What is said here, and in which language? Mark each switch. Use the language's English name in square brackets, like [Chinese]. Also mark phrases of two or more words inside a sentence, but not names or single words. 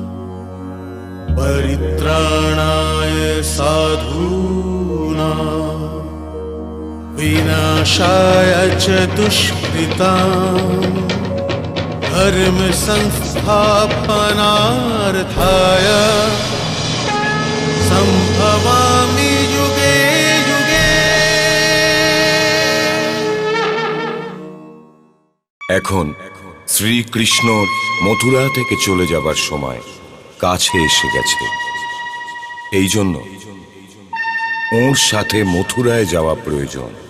[Sanskrit] परित्राणाय साधूनां विनाशाय च दुष्कृताम् धर्म संस्थापनार्थाय संभवामि युगे युगे। [Bangla] এখন শ্রীকৃষ্ণর মথুরা থেকে চলে যাবার সময় কাছে এসে গেছে। এই জন্য ওর সাথে মথুরায় যাওয়া প্রয়োজন।